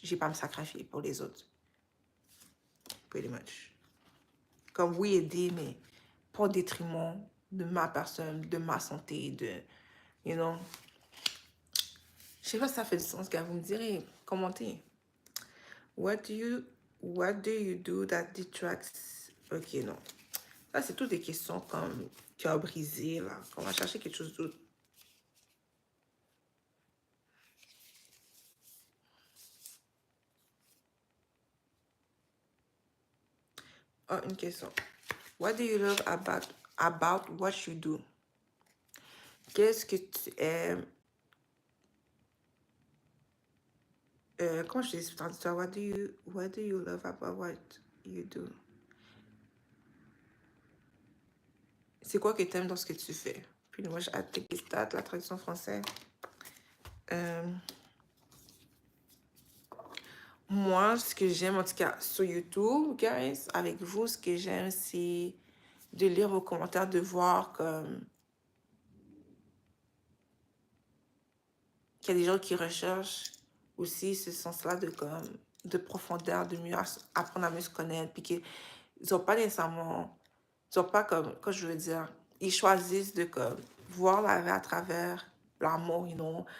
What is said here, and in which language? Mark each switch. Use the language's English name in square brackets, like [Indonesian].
[French] J'ai pas à me sacrifier pour les autres, [English] pretty much. [French] Comme oui, aider, mais pas au détriment de ma personne, de ma santé, [English] you know. [French] Je sais pas si ça fait du sens, gars. Vous me direz, commentez. [English] What do you do that detracts... [French] Ok, non. Ça, c'est toutes des questions comme cœur brisé, là. On va chercher quelque chose d'autre. Ah, une question. [English] What do you love about what you do? [French] Qu'est-ce que tu aimes? Comment je dis ça? [English] What do you love about what you do? [French] C'est quoi que tu aimes dans ce que tu fais? Puis moi, j'ai hâte la traduction française. Moi, ce que j'aime, en tout cas, sur YouTube, guys, avec vous, ce que j'aime, c'est de lire vos commentaires, de voir comme qu'il y a des gens qui recherchent aussi ce sens-là de profondeur, de mieux apprendre à mieux se connaître, puis qu'ils n'ont pas nécessairement, ils ont pas comme, quand je veux dire, ils choisissent de comme voir la vie à travers l'amour, [English] you know.